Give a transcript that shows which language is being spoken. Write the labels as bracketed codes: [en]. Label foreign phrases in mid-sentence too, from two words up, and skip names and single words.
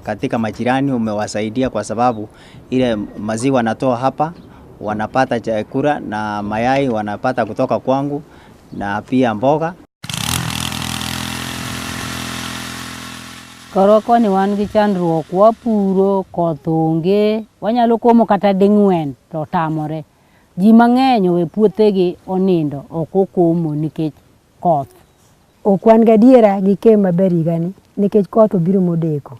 [sw] katika majirani umewasaidia kwa sababu ile maziwa natoa hapa wanapata chakula na mayai wanapata kutoka kwangu na pia mboga. [luo] Koroko ni wan gi chandruok wapuro kothonge wanyalo komo kata ding'wen to tamore. Ji mang'eny owe puothegi onindo ok okomo nikech koth. Okwan gadiera gi ke maber higani nikech koth obiro modeko.